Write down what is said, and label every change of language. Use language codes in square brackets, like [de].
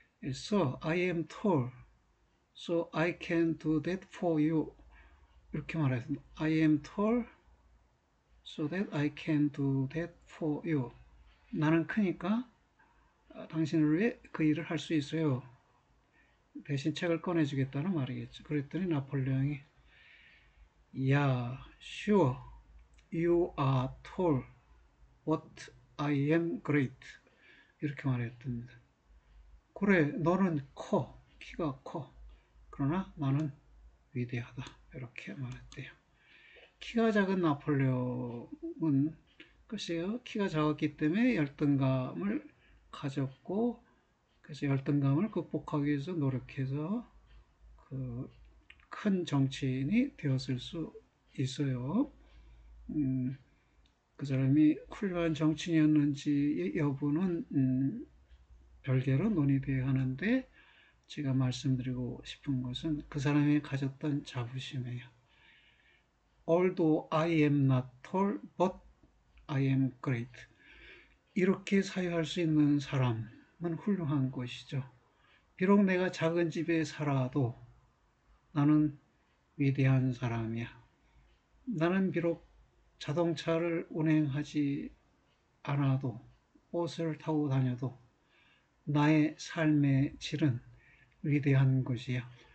[en] So I am tall, so I can do that for you. [ko] 이렇게 말했습니다. [en] I am tall, so that I can do that for you. [ko] 나는 크니까 당신을 위해 그 일을 할 수 있어요. 대신 책을 꺼내주겠다는 말이겠죠. 그랬더니 나폴레옹이 [en] Yeah, sure, you are tall, but I am great. [ko] 이렇게 말했답니다. 그래, 너는 커, 키가 커. 그러나 나는 위대하다. 이렇게 말했대요. 키가 작은 나폴레옹은 글쎄요, 키가 작았기 때문에 열등감을 가졌고, 그래서 열등감을 극복하기 위해서 노력해서 큰 정치인이 되었을 수 있어요. 그 사람이 훌륭한 정치인이었는지 여부는 별개로 논의되어야 하는데, 제가 말씀드리고 싶은 것은 그 사람이 가졌던 자부심이에요. [en] Although I am not tall, but I am great. [ko] 이렇게 사유할 수 있는 사람은 훌륭한 것이죠. 비록 내가 작은 집에 살아도 나는 위대한 사람이야. 나는 비록 자동차를 운행하지 않아도, 버스를 타고 다녀도 나의 삶의 질은 위대한 것이야.